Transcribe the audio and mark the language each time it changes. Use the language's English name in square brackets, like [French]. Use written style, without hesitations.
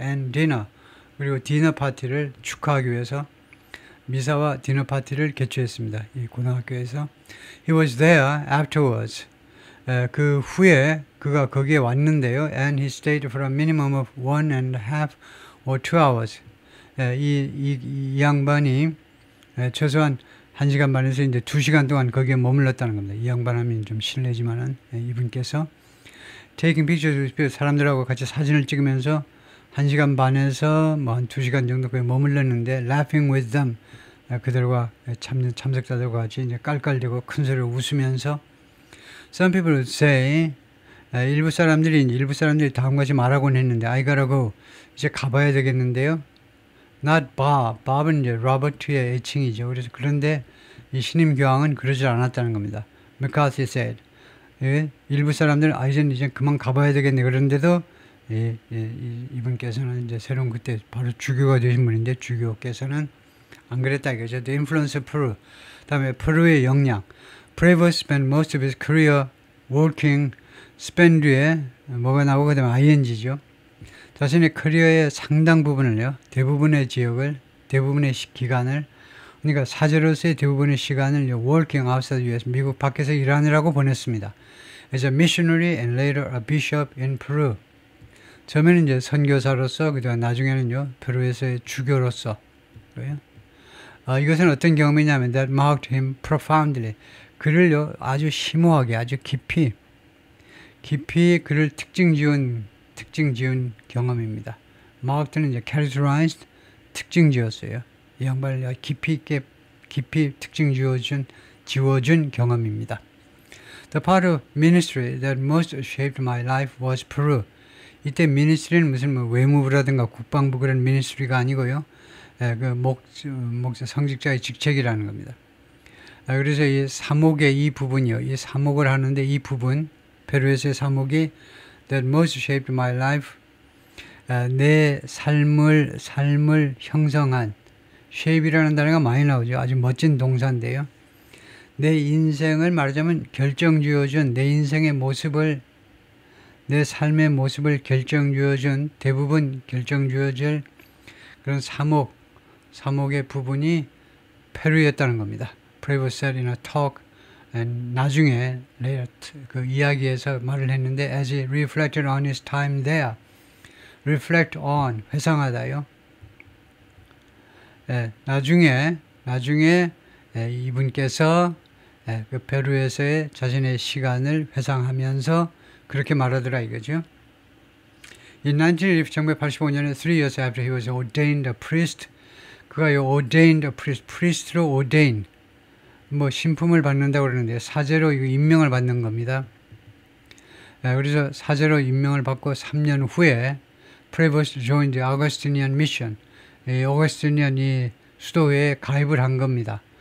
[English] and dinner, [Korean] 그리고 디너 파티를 축하하기 위해서 미사와 디너 파티를 개최했습니다. 이 고등학교에서. [English] He was there afterwards. [Korean] 그 후에 그가 거기에 왔는데요. [English] And he stayed for a minimum of 1.5 or 2 hours. [Korean] 이 양반이 최소한 1시간 반에서 이제 2시간 동안 거기에 머물렀다는 겁니다. 이 양반 하면 좀 실례지만은 이분께서 [English] taking pictures with people, [Korean] 사람들하고 같이 사진을 찍으면서 1시간 반에서 뭐 한 2시간 정도 거기 머물렀는데 [English] laughing with them, [Korean] 그들과 참석자들과 같이 이제 깔깔대고 큰 소리로 웃으면서 [English] some people would say, [Korean] 일부 사람들이 다음과 같이 말하곤 했는데 [English] I gotta go, [Korean] 이제 가봐야 되겠는데요. [English] Not Bob, [Korean] Bob은 이제 로버트의 애칭이죠. 그래서 그런데 이 신임 교황은 그러지 않았다는 겁니다. [English] McCarthy said, [Korean] 일부 사람들은 이제 그만 가봐야 되겠네. 그런데도 이분께서는 이제 새로운 그때 바로 주교가 되신 분인데 주교께서는 안 그랬다 이거죠. [English] The influence of Peru. [Korean] 다음에 페루의 영향. [English] Prevost spent most of his career working. [Korean] spend 뒤에 뭐가 나오고 그다음에 ing죠. 자신의 커리어의 상당 부분을요, 대부분의 지역을, 대부분의 기간을, 그러니까 사제로서의 대부분의 시간을 [English] working outside US, [Korean] 미국 밖에서 일하느라고 보냈습니다. [English] As a missionary and later a bishop in Peru. [Korean] 처음에는 이제 선교사로서, 그다음 나중에는요 페루에서의 주교로서. 이것은 어떤 경험이냐면 [English] that marked him profoundly. [Korean] 그를요 아주 심오하게, 아주 깊이 그를 특징 지은 경험입니다. marked는 이제 characterized, 특징 지었어요. 이 양반을 깊이 특징 지워준 경험입니다. [English] The part of ministry that most shaped my life was Peru. [Korean] 이때 ministry는 무슨 뭐 외무부라든가 국방부 그런 ministry가 아니고요. 그 목사 성직자의 직책이라는 겁니다. 그래서 이 사목의 이 부분이요. 이 사목을 하는데 이 부분, 페루에서의 사목이 [English] that most shaped my life, [Korean] 내 삶을 형성한, shape이라는 단어가 많이 나오죠. 아주 멋진 동사인데요. 내 인생을 말하자면 결정지어준, 내 인생의 모습을, 내 삶의 모습을 결정지어준, 대부분 결정지어줄 그런 사목의 부분이 페루였다는 겁니다. [English] Prevost said in a talk, [Korean] 나중에 그 이야기에서 말을 했는데 [English] as he reflected on his time there, reflect on, 회상하다요. [Korean] 나중에 이분께서 그 페루에서의 자신의 시간을 회상하면서 그렇게 말하더라 이거죠. In 1985년에 [English] 3 years after he was ordained a priest, [Korean] 그가 [English] ordained a priest, [Korean] priest로 ordain, 뭐 신품을 받는다고 그러는데 사제로 임명을 받는 겁니다. 그래서 사제로 임명을 받고 3년 후에 [English] Prevost joined the Augustinian Mission, [Korean] 오거스티니안 이 수도회에 가입을 한 겁니다.